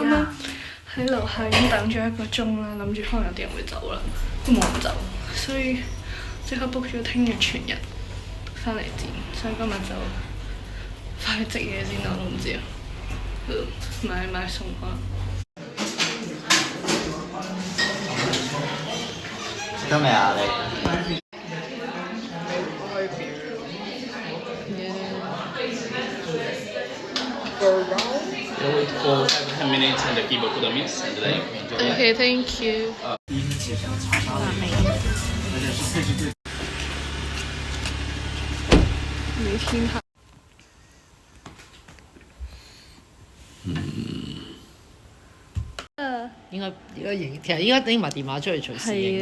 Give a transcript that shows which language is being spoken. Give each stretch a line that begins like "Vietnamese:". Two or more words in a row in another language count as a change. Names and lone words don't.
Cantonese: 啱啱喺樓下已經等咗1個鐘啦，諗住可能有啲人會走啦，都冇人走，所以即刻 book 咗聽日全日翻嚟剪，所以今日就快去食嘢先啦，我都唔知啊，買餸可能。食得未啊你？
English: You'll wait for 5-10 minutes and the people put the mix and then you can enjoy it. Okay, thank you. 每天下。
Cantonese: 應該影，其實應該拎埋電話出嚟隨時影。